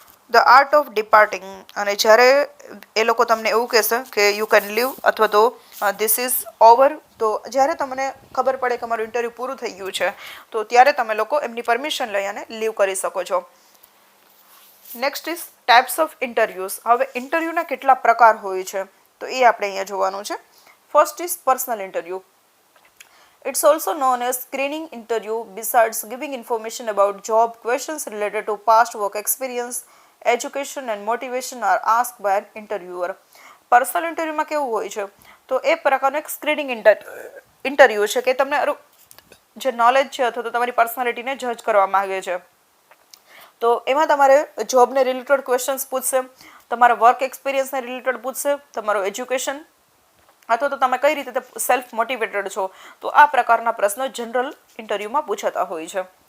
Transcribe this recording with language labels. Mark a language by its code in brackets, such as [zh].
[en] the art of departing, [gu] અને જ્યારે એ લોકો તમને એવું કહેશે કે [en] you can leave [gu] અથવા તો [en] this is over, [gu] તો જ્યારે તમને ખબર પડે કે અમારું ઇન્ટરવ્યૂ પૂરું થઈ ગયું છે તો ત્યારે તમે લોકો એમની પરમિશન લઈ અને લીવ કરી શકો છો. [en] Next is types of interviews. [gu] હવે ઇન્ટરવ્યૂના કેટલા પ્રકાર હોય છે તો એ આપણે અહીંયા જોવાનું છે. [en] First is personal interview. It's also known as screening interview. Besides giving information about job, questions related to past work experience, education and motivation are asked by an interviewer. [gu] Personal ઇન્ટરવ્યુમાં કેવું હોય છે તો એ પ્રકારનું એક સ્ક્રીનિંગ ઇન્ટરવ્યુ છે કે તમને જે નોલેજ છે અથવા તો તમારી પર્સનાલિટીને જજ કરવા માંગે છે. તો એમાં તમારે જોબને રિલેટેડ ક્વેશ્ચન્સ પૂછશે, તમારા વર્ક એક્સપિરિયન્સને રિલેટેડ પૂછશે, તમારું એજ્યુકેશન અથવા તો તમે કઈ રીતે સેલ્ફ મોટિવેટેડ છો, તો આ પ્રકારના પ્રશ્નો જનરલ ઇન્ટરવ્યુમાં પૂછાતા હોય છે.